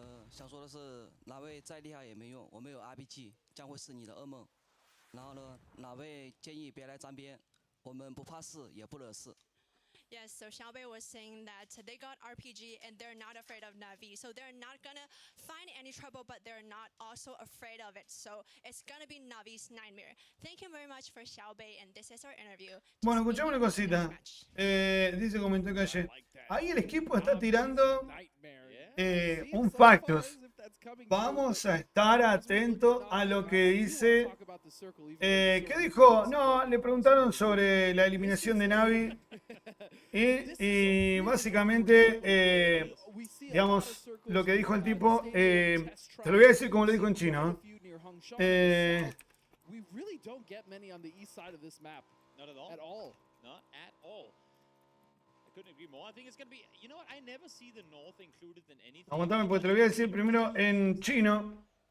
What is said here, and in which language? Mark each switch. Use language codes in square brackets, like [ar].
[zh] 想说的是，哪位再厉害也没用，我们有 RPG， 将会是你的噩梦。然后呢，哪位建议别来沾边，我们不怕事，也不惹事。 [en] Yes, so Xiaobei was saying that they got RPG and they're not afraid of Navi. So they're not gonna find any trouble, but they're not also afraid of it. So it's gonna be Navi's nightmare. Thank you very much for Xiaobei, and this is our interview. [es] Bueno, escuchame una cosita. Dice, comentó Calle. Ahí el equipo está tirando un Factus. Vamos a estar atentos a lo que dice. ¿Qué dijo? No, le preguntaron sobre la eliminación de Navi. Y básicamente, digamos, lo que dijo el tipo, te lo voy a decir como lo dijo en chino. [en] We really don't get many on the east side of this map. Not at all. At all. Not at all. I couldn't agree more. I think it's going to be, you know what, I never see the North included in anything. [es] Aguantame, pues te lo voy a decir primero en chino.